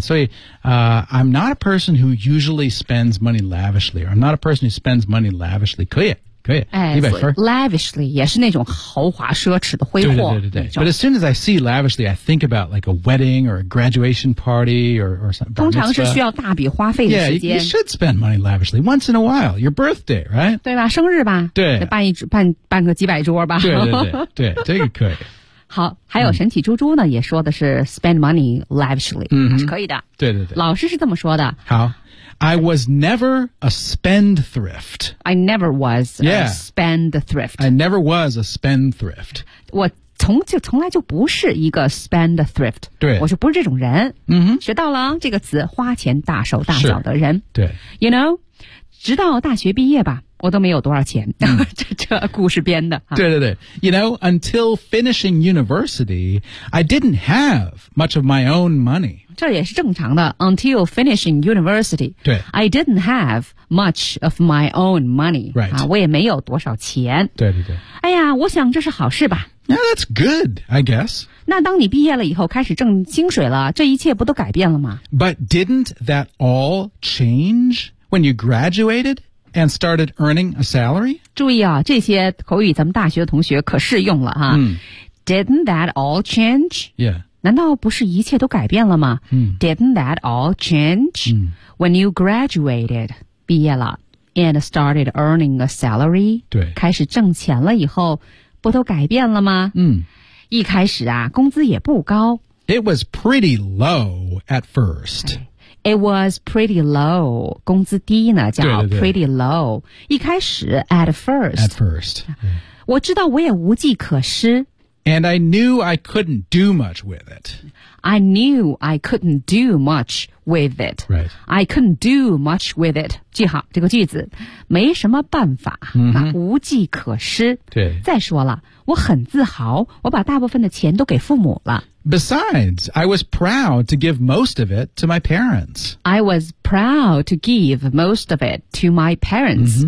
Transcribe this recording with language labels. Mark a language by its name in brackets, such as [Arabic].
[Chinese] 所以 [English] I'm not a person who usually spends money lavishly. I'm not a person who spends money lavishly. [Chinese] 可以。哎，lavishly 也是那种豪华奢侈的挥霍。对对对对。 [English] But as soon as I see lavishly, I think about like a wedding or a graduation party or something. [Chinese] 通常是需要大笔花费的时间。 [English] Yeah, you should spend money lavishly once in a while. Your birthday, right? [Chinese] 对吧？生日吧？对，办个几百桌吧。对对对对，这个可以。好，还有神奇猪猪呢，也说的是 [English] spend money lavishly，嗯， [Chinese] 是可以的。对对对，老师是这么说的。 [English] 好。I was never a spendthrift. I never was a spendthrift. I never was a spendthrift. [Chinese] 我从来就不是一个 spendthrift. 对，我就不是这种人。嗯，学到了这个词，花钱大手大脚的人。对， [English] You know， [Chinese] 直到大学毕业吧，我都没有多少钱。这故事编的。对对对 [English] ，You know， until finishing university， I didn't have much of my own money. [Chinese] 这也是正常的 [English] until finishing university. [Chinese] 对 [English] I didn't have much of my own money. Right.、 [Chinese] 我也没有多少钱。对对对。哎呀我想这是好事吧。 [English] Yeah, that's good, I guess. [Chinese] 那当你毕业了以后开始挣薪水了这一切不都改变了吗 [English] But didn't that all change when you graduated and started earning a salary? [Chinese] 注意啊这些口语咱们大学同学可适用了哈。嗯、 [English] didn't that all change? Yeah. [Chinese] 难道不是一切都改变了吗、嗯、 [English] Didn't that all change、嗯、 when you graduated [Chinese] 毕业了 [English] and started earning a salary [Chinese] 对开始挣钱了以后不都改变了吗嗯，一开始啊工资也不高 [English] It was pretty low at first、哎、It was pretty low [Chinese] 工资低呢叫 [English] pretty low [Chinese] 对对对一开始 [English] at first At first、 [Chinese] 嗯、我知道我也无计可施 [English] And I knew I couldn't do much with it. I knew I couldn't do much with it. Right. I couldn't do much with it. [Chinese] 记好这个句子，没什么办法，无计可施。对。再说了，我很自豪，我把大部分的钱都给父母了。 [English] Besides, I was proud to give most of it to my parents. I was proud to give most of it to my parents.、